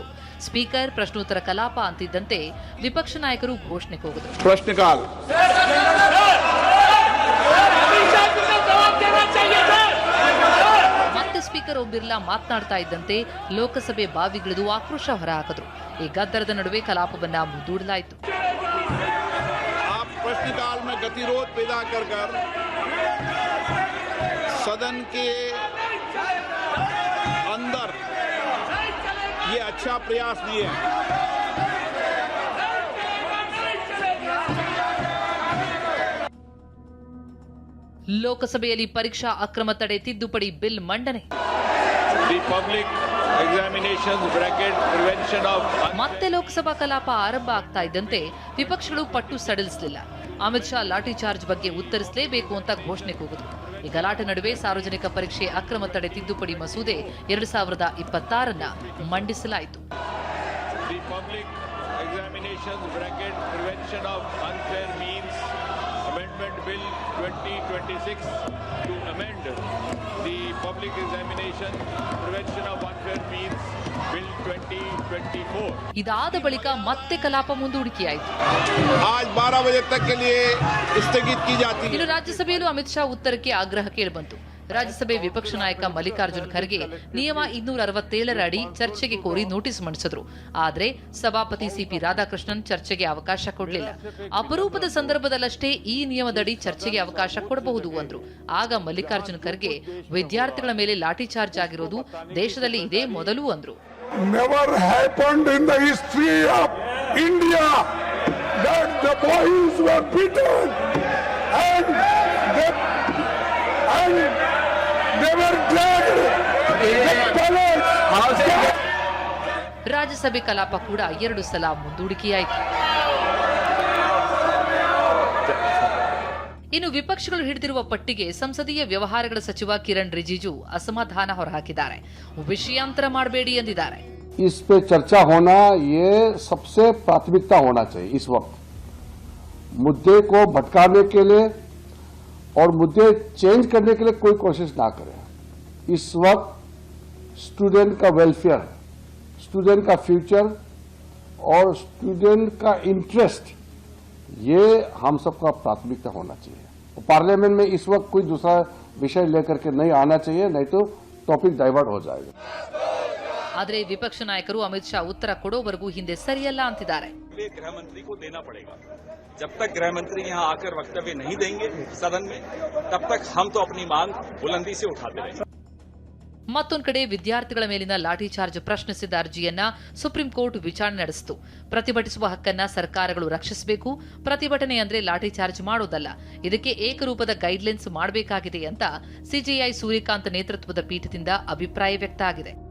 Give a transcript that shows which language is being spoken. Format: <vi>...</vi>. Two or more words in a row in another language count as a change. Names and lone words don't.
<kn>ಸ್ಪೀಕರ್ ಪ್ರಶ್ನೋತ್ತರ ಕಲಾಪ ಅಂತಿದ್ದಂತೆ ವಿಪಕ್ಷ ನಾಯಕರು ಘೋಷಣೆ ಕೂಗಿದರು. ಪ್ರಶ್ನೆಕಾಲ ಮತ್ತೆ ಸ್ಪೀಕರ್ ಓಂ ಬಿರ್ಲಾ ಮಾತನಾಡ್ತಾ ಇದ್ದಂತೆ ಲೋಕಸಭೆ ಬಾವಿಗಿಳಿದು ಆಕ್ರೋಶ ಹೊರಹಾಕಿದ್ರು. ಈ ಗದ್ದಲದ ನಡುವೆ ಕಲಾಪವನ್ನ ಮುಂದೂಡಲಾಯಿತು.</kn> <hi>प्रश्नकाल में गतिरोध पैदा कर सदन के अंदर ये अच्छा प्रयास नहीं है.</hi> <kn>ಲೋಕಸಭೆಯಲ್ಲಿ ಪರೀಕ್ಷಾ ಅಕ್ರಮ ತಡೆ ತಿದ್ದುಪಡಿ ಬಿಲ್ ಮಂಡನೆ. ಮತ್ತೆ ಲೋಕಸಭಾ ಕಲಾಪ ಆರಂಭ ಆಗ್ತಾ ಇದ್ದಂತೆ ವಿಪಕ್ಷಗಳು ಪಟ್ಟು ಸಡಿಲಿಸಲಿಲ್ಲ. ಅಮಿತ್ ಶಾ ಲಾಠಿ ಚಾರ್ಜ್ ಬಗ್ಗೆ ಉತ್ತರಿಸಲೇಬೇಕು ಅಂತ ಘೋಷಣೆ ಕೂಗಿದ್ರು. ಈ ಗಲಾಟೆ ನಡುವೆ ಸಾರ್ವಜನಿಕ ಪರೀಕ್ಷೆ ಅಕ್ರಮ ತಡೆ ತಿದ್ದುಪಡಿ ಮಸೂದೆ 2026 ಮಂಡಿಸಲಾಯಿತು.</kn> <en>Amendment Bill 2026 to amend the Public Examination Prevention of Unfair Means Bill 2024.</en> <kn>ಇದಾದ ಬಳಿಕ ಮತ್ತೆ ಕಲಾಪ ಮುಂದೂಡಿಕೆಯಾಯಿತು.</kn> <hi>आज 12 बजे तक के लिए स्थगित की जाती है.</hi> <kn>ಇನ್ನು ರಾಜ್ಯಸಭೆಯಲ್ಲೂ ಅಮಿತ್ ಶಾ ಉತ್ತರಕ್ಕೆ ಆಗ್ರಹ ಕೇಳಿಬಂತು. ರಾಜ್ಯಸಭೆ ವಿಪಕ್ಷ ನಾಯಕ ಮಲ್ಲಿಕಾರ್ಜುನ್ ಖರ್ಗೆ ನಿಯಮ 267 ಅಡಿ ಚರ್ಚೆಗೆ ಕೋರಿ ನೋಟಿಸ್ ಮಂಡಿಸಿದ್ರು. ಆದರೆ ಸಭಾಪತಿ ಸಿಪಿ ರಾಧಾಕೃಷ್ಣನ್ ಚರ್ಚೆಗೆ ಅವಕಾಶ ಕೊಡಲಿಲ್ಲ. ಅಪರೂಪದ ಸಂದರ್ಭದಲ್ಲಷ್ಟೇ ಈ ನಿಯಮದಡಿ ಚರ್ಚೆಗೆ ಅವಕಾಶ ಕೊಡಬಹುದು ಅಂದ್ರು. ಆಗ ಮಲ್ಲಿಕಾರ್ಜುನ್ ಖರ್ಗೆ ವಿದ್ಯಾರ್ಥಿಗಳ ಮೇಲೆ ಲಾಠಿ ಚಾರ್ಜ್ ಆಗಿರೋದು ದೇಶದಲ್ಲಿ ಇದೇ ಮೊದಲು ಅಂದ್ರು. Never happened in the history of India that the boys were beaten and they were dragged. ರಾಜ್ಯಸಭೆ ಕಲಾಪ ಕೂಡ 2 ಸಲ ಮುಂದೂಡಿಕೆಯಾಯಿತು. ಇನ್ನು ವಿಪಕ್ಷಗಳು ಹಿಡಿದಿರುವ ಪಟ್ಟಿಗೆ ಸಂಸದೀಯ ವ್ಯವಹಾರಗಳ ಸಚಿವ ಕಿರಣ್ ರಿಜಿಜು ಅಸಮಾಧಾನ ಹೊರಹಾಕಿದ್ದಾರೆ. ವಿಷಯಾಂತರ ಮಾಡಬೇಡಿ ಎಂದಿದ್ದಾರೆ.</kn> <hi>इस पे चर्चा होना ये सबसे प्राथमिकता होना चाहिए. इस वक्त मुद्दे को भटकाने के लिए और मुद्दे चेंज करने के लिए कोई कोशिश ना करें. इस वक्त स्टूडेंट का वेलफेयर, स्टूडेंट का फ्यूचर और स्टूडेंट का इंटरेस्ट ये हम सबका प्राथमिकता होना चाहिए. पार्लियामेंट में इस वक्त कोई दूसरा विषय लेकर के नहीं आना चाहिए, नहीं तो</hi> <en>topic divert</en> <hi>हो जाएगा.</hi> <kn>ಆದರೆ ವಿಪಕ್ಷ ನಾಯಕರು ಅಮಿತ್ ಶಾ ಉತ್ತರ ಕೊಡೋವರೆಗೂ ಹಿಂದೆ ಸರಿಯಲ್ಲ ಅಂತಿದ್ದಾರೆ.</kn> <hi>गृह मंत्री को देना पड़ेगा. जब तक गृह मंत्री यहाँ आकर वक्तव्य नहीं देंगे सदन में, तब तक हम तो अपनी मांग बुलंदी से उठाते रहेंगे.</hi> <kn>ಮತ್ತೊಂದು ಕಡೆ ವಿದ್ಯಾರ್ಥಿಗಳ ಮೇಲಿನ ಲಾಠಿ ಚಾರ್ಜ್ ಪ್ರಶ್ನಿಸಿದ ಅರ್ಜಿಯನ್ನ ಸುಪ್ರೀಂ ಕೋರ್ಟ್ ವಿಚಾರಣೆ ನಡೆಸಿತು. ಪ್ರತಿಭಟಿಸುವ ಹಕ್ಕನ್ನ ಸರ್ಕಾರಗಳು ರಕ್ಷಿಸಬೇಕು. ಪ್ರತಿಭಟನೆ ಅಂದ್ರೆ ಲಾಠಿ ಚಾರ್ಜ್ ಮಾಡೋದಲ್ಲ. ಇದಕ್ಕೆ ಏಕರೂಪದ ಗೈಡ್ಲೈನ್ಸ್ ಮಾಡಬೇಕಾಗಿದೆ ಅಂತ ಸಿಜೆಐ ಸೂರ್ಯಕಾಂತ್ ನೇತೃತ್ವದ ಪೀಠದಿಂದ ಅಭಿಪ್ರಾಯ ವ್ಯಕ್ತ ಆಗಿದೆ.</kn>